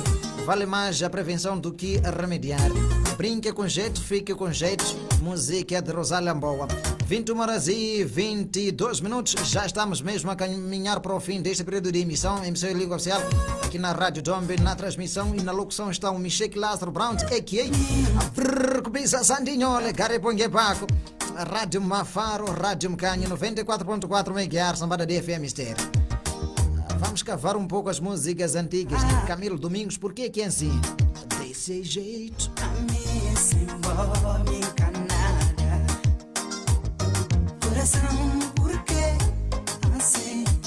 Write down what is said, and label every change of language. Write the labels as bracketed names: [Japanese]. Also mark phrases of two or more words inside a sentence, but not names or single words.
[Portuguese] Vale mais a prevenção do que a remediar. Brinque com jeito, fique com jeito. Música de Rosália Mboa. 21 horas e 22 minutos. Já estamos mesmo a caminhar para o fim deste período de emissão. Emissão em língua oficial aqui na Rádio Dombe. Na transmissão e na locução estão o Michel Lázaro Brown, a.k.a. Vrrrcubisa Sandinhole, Garipongue Paco. Rádio Mafaro, Rádio Mcanha, 94.4 MHz, Sambada DFM Mistério. Vamos cavar um pouco as músicas antigas de Camilo Domingos, porque que é assim? Desse jeito. Me encanada. Coração, por que assim?